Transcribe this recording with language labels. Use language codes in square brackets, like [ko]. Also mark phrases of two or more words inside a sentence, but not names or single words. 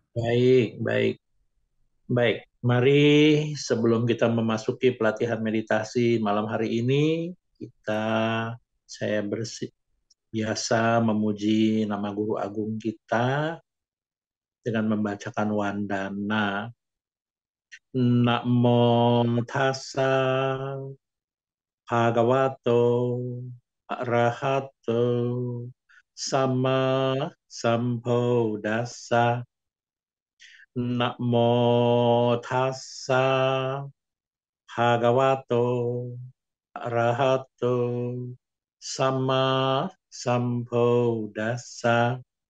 [id] Baik. Mari sebelum kita memasuki pelatihan meditasi malam hari ini, saya biasa memuji nama Guru Agung kita dengan membacakan wandana. [pi] Namo tassa bhagavato arahato sama sambuddhassa. Namo tassa bhagavato arahato sama sambuddhassa.